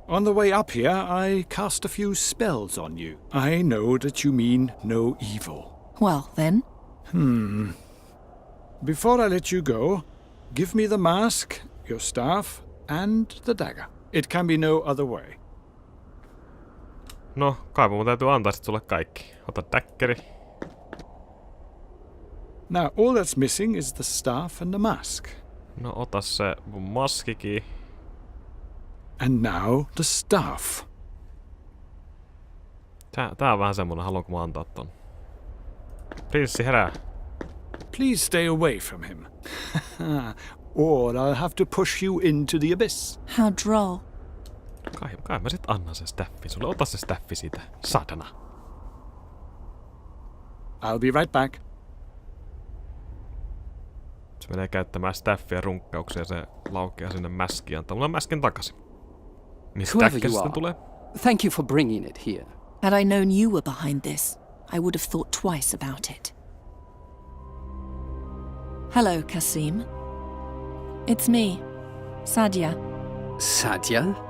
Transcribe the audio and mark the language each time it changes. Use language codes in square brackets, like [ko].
[en] On the way up here, I cast a few spells on you. I know that you mean no evil. Well, then. Before I let you go, give me the mask, your staff, and the dagger. It can be no other way. [fi] No, kai mun täytyy antaa sit sulle kaikki. Ota täkkeri. [en] Now, all that's missing is the staff and the mask. [fi] No, ota se mun maskikin. [en] And now the staff. [fi] Tää on vähän semmonen, haluanko mä antaa ton. Prinssi, herää. [en] Please stay away from him. Or I'll have to push you into the abyss. How droll. [fi] Kai mä sit annan sen staffin sulle. Ota se staffi siitä. Satana. [en] I'll be right back. [fi] Se menee käyttämään staffia runkkauksia ja se laukeaa sinne mäskiin. Antaa mulle mäskin takaisin. Mistä täkkä sitten tulee? [en] Thank you for bringing it here. Had I known you were behind this, I would have thought twice about it. Hello, Kasim. It's me, Sadia. Sadia?